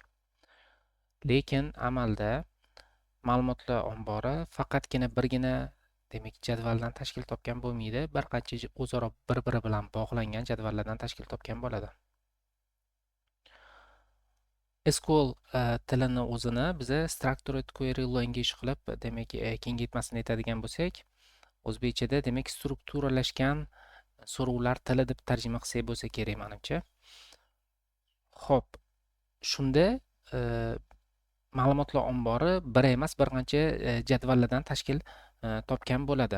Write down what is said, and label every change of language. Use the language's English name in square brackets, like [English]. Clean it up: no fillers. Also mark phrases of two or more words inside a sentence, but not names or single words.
[Uzbek] Lekin amalda ma'lumotlar ombori faqatgina birgina demak jadvaldan tashkil topgan bo'lmaydi, bir qancha o'zaro bir-biri bilan bog'langan jadvallardan tashkil topgan bo'ladi. SQL tilini o'zini biza [English] structured query language [Uzbek] qilib, demak, kengaytmasini aytadigan bo'lsak, o'zbekchada demak strukturalashgan so'rovlar tili deb tarjima qilsak bo'lsa kerak menimcha. Xo'p, shunda ma'lumotlar ombori bir emas, bir qancha jadvallardan tashkil topgan bo'ladi.